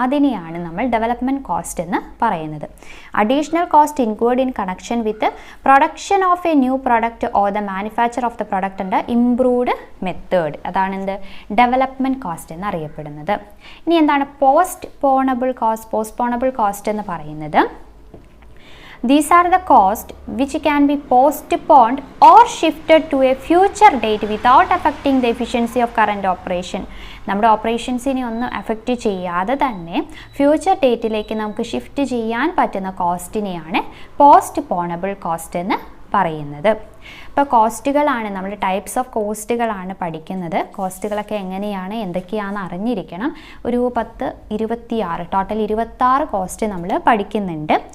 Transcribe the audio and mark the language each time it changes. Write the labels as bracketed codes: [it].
[ml] അതിനെയാണ് നമ്മൾ development cost എന്ന് പറയുന്നത്. [en] Additional cost include in connection with production of a new product or the manufacture of the product ഉണ്ട് improved method. [ml] അതാണ് എന്ത് ഡെവലപ്മെൻറ്റ് കോസ്റ്റ് എന്ന് അറിയപ്പെടുന്നത്. ഇനി എന്താണ് പോസ്റ്റ്പോണബിൾ കോസ്റ്റ് എന്ന് പറയുന്നത്? [en] These are the costs which can be postponed or shifted to a future date without affecting the efficiency of current operation. [ml] നമ്മുടെ ഓപ്പറേഷൻസിനെ ഒന്നും എഫക്റ്റ് ചെയ്യാതെ തന്നെ ഫ്യൂച്ചർ ഡേറ്റിലേക്ക് നമുക്ക് ഷിഫ്റ്റ് ചെയ്യാൻ പറ്റുന്ന കോസ്റ്റിനെയാണ് പോസ്റ്റ്പോണബിൾ കോസ്റ്റ് എന്ന് പറയുന്നത്. ഇപ്പോൾ കോസ്റ്റുകളാണ് നമ്മൾ ടൈപ്സ് ഓഫ് കോസ്റ്റുകളാണ് പഠിക്കുന്നത്. കോസ്റ്റുകളൊക്കെ എങ്ങനെയാണ് എന്തൊക്കെയാണെന്ന് അറിഞ്ഞിരിക്കണം. ഒരു 26 ടോട്ടൽ 26 കോസ്റ്റ് നമ്മൾ പഠിക്കുന്നുണ്ട്.